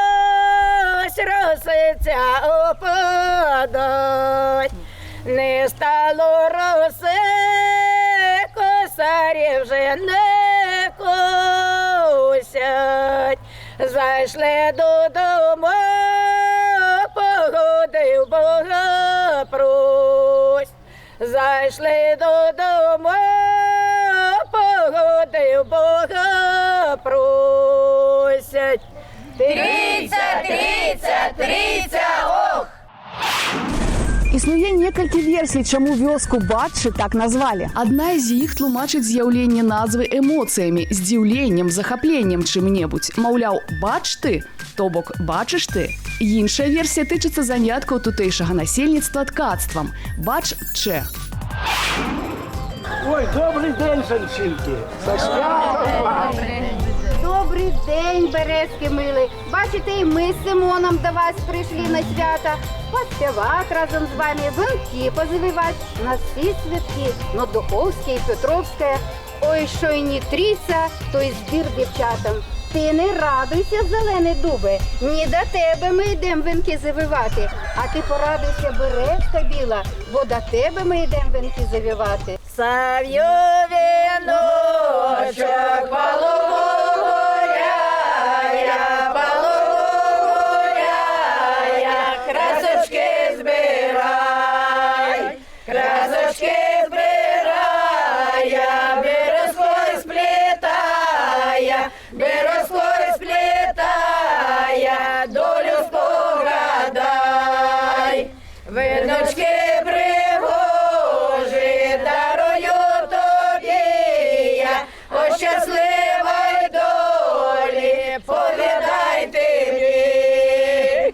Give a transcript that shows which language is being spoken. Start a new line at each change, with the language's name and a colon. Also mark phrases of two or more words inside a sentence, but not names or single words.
Ukrainian: росиця опадать, не стало роси, косарі вже не косять, зайшли додому, погодив Бога прось, зайшли додому, погодив Бога просять. Трійця, трійця, трійця, ох!
Belarusian: Існує некалькі версій, чаму вёску Батчы так назвалі. Адна з іх тлумачыць з'яўленне назвы эмоцыямі, здзіўленнем, захапленнем чым-небудзь. Маўляў, бач ты, то бок бачыш ты. Іншая версія тычыцца заняткаў тутэйшага насельніцтва ткацтвам. Бач-че.
Ukrainian: Ой, добрий день, жінки. Со святом вас. Добрий день, березки мили. Бачите, і ми з Симоном до вас прийшли на свята. Поспівати разом з вами, венки позавивати на всі святки, на Духовське і Петровське. Ой, що й не тріться, то й збір дівчатам. Ти не радуйся, зелений дубе, ні до тебе ми йдемо венки завивати, а ти порадуйся, березка біла, бо до тебе ми йдемо венки завивати. Сав'ю віночок полугоряя, полугоряя, красочки збирай, красочки збирая, березкою сплітая, березкою сплітая, долю спогадай, віночки пригожі, дарую тобі я, о щасливій долі, повідай тобі.